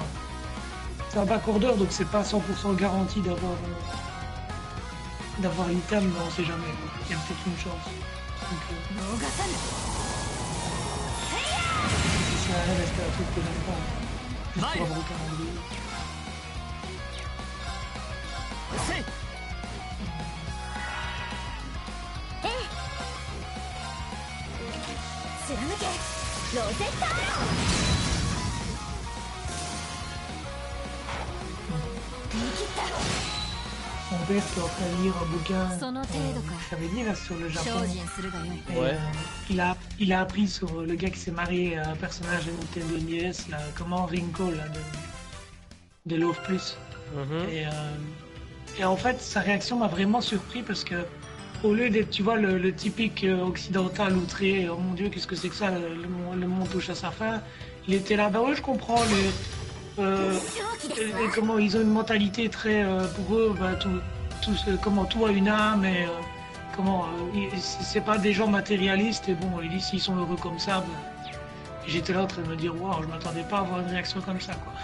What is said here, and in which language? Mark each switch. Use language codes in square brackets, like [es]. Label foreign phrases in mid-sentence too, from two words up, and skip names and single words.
[fr] C'est un backorder donc c'est pas 100% garanti d'avoir l'item, mais on sait jamais. Il y a peut-être une chance. Donc, ça reste un truc que j'aime pas. Juste pour avoir aucun calendrier. [ja] せい貫けロゼッタアロー見切った [fr] Mon père qui est en train de lire un bouquin, [ja] その程度か. [fr] je t'avais dit là sur le Japon. [ja] 精進するがよい。 [fr] Et, Ouais. il a appris sur le gars qui s'est marié à un personnage de Nintendo NES, là, comment Rinko là, de Love Plus. Mhm. Et en fait, sa réaction m'a vraiment surpris parce que au lieu d'être, tu vois, le typique occidental outré, oh mon Dieu, qu'est-ce que c'est que ça, le monde touche à sa fin, il était là, bah ouais, je comprends, et comment ils ont une mentalité très, pour eux, bah, comment tout a une âme et c'est pas des gens matérialistes et bon, ils disent s'ils sont heureux comme ça, bah, j'étais là en train de me dire, waouh, je m'attendais pas à avoir une réaction comme ça, quoi.